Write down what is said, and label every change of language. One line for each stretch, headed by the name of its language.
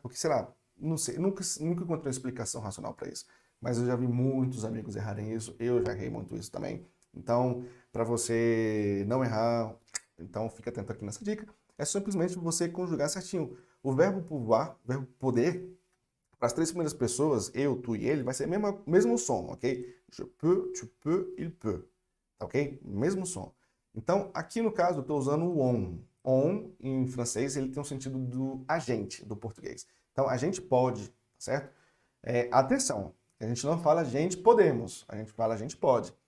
Portuguese: Porque, sei lá, não sei, nunca encontrei uma explicação racional para isso, mas eu já vi muitos amigos errarem isso, eu já errei muito isso também. Então, para você não errar, então fica atento aqui nessa dica, é simplesmente você conjugar certinho. O verbo pouvoir, o verbo poder, para as três primeiras pessoas, eu, tu e ele, vai ser o mesmo som, ok?
French: Je peux, tu peux, il peut,
Portuguese: tá ok? Mesmo som. Então, aqui no caso, eu estou usando o on. On, em francês, ele tem o sentido do agente, do português. Então, a gente pode, tá certo? Atenção, a gente não fala gente podemos, a gente fala a gente pode.